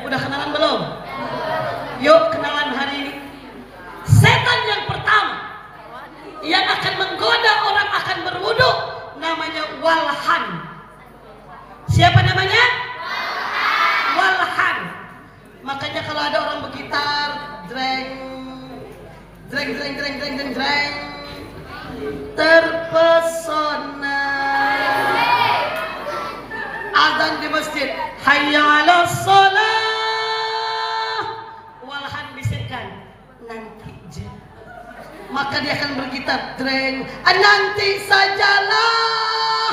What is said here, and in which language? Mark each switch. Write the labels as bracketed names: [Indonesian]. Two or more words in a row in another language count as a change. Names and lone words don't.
[Indonesian] Udah kenalan belum? Yuk kenalan hari ini. Setan yang pertama yang akan menggoda orang akan berwudu namanya walhan. Siapa namanya? Walhan. Makanya kalau ada orang bergitar, dreng, dreng, dreng, dreng, dreng, dreng, dreng, terpesona. Azan di masjid, [Arabic] حي على الصلاة. [Indonesian] Walhan bisikkan, nanti je. Maka dia akan bergitar, dreng, nanti sajalah.